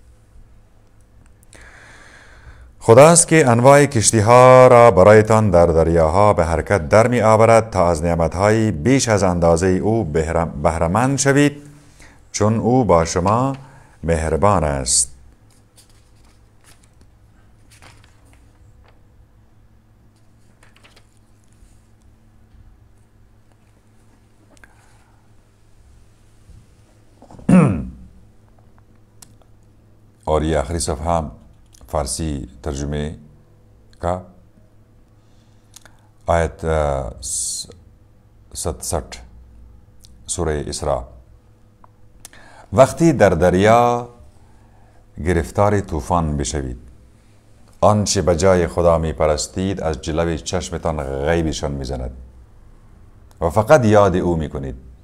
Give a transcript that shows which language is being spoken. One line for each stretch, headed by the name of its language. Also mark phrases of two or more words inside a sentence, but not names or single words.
Persian: خداست که انواع کشتی ها را برایتان در دریاها به حرکت در می آورد تا از نعمتهای بیش از اندازه او بهره‌مند شوید، چون او با شما مهربان است.
Urdu: اور یہ آخری صفحہ فارسی ترجمے کا آیت 67 سوره اسراء.
Persian: وقتی در دریا گرفتار طوفان بشوید، آنچه به جای خدا می پرستید از جلوی چشمتان غیبشان می زند و فقط یاد او می کنید.